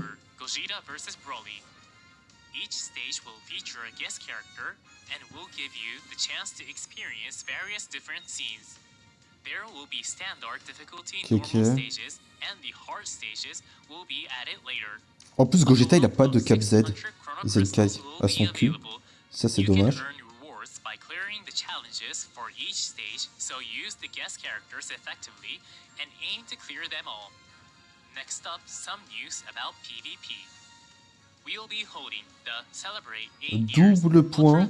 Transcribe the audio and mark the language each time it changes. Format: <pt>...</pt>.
<en>Super Gogeta vs Broly. Each stage will feature a guest character and will give you the chance to experience various different scenes. There will be standard difficulty</en> <fr>Ok,</fr> <en>normal</en> <fr>ok.</fr> <en>stages and the hard stages will be added later.</en> <fr>En plus, Gogeta, il a pas de cap Z, Zenkai, à son cul. Ça, c'est</fr> <en>You can</en> <fr>dommage.</fr> <en>earn rewards by clearing the challenges for each stage, so use the guest characters effectively and aim to clear them all. Next up, some news about PvP. We'll be holding the Celebrate 8 Years</en> <fr>Double point.</fr>